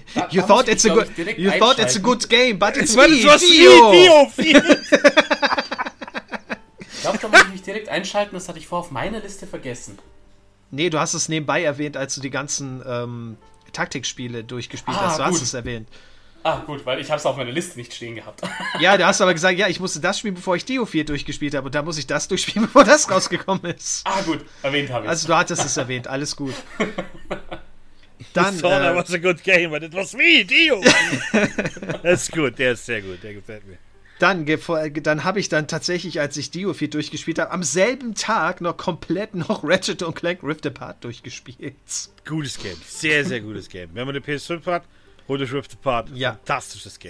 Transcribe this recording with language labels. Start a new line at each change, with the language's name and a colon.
English: You thought it's a good game, but it's me, Dio!
German: Da direkt einschalten, das hatte ich vorher auf meiner Liste vergessen. Nee, du hast es nebenbei erwähnt, als du die ganzen Taktikspiele durchgespielt hast. Du hast es erwähnt. Ah, gut, weil ich habe es auf meiner Liste nicht stehen gehabt. Ja, du hast aber gesagt, ja, ich musste das spielen, bevor ich Dio 4 durchgespielt habe. Und da muss ich das durchspielen, bevor das rausgekommen ist. Ah, gut, erwähnt habe ich es. Also du hattest es erwähnt, alles gut.
English: Dann, that was a good game, but it was me, Dio.
German: Das ist gut, der ist sehr gut, der gefällt mir. Dann habe ich dann tatsächlich, als ich Dio 4 durchgespielt habe, am selben Tag noch komplett noch Ratchet & Clank Rift Apart durchgespielt. Gutes Game, sehr, sehr gutes Game. Wenn man eine PS5 hat, holt euch Rift Apart. Ja. Fantastisches Game.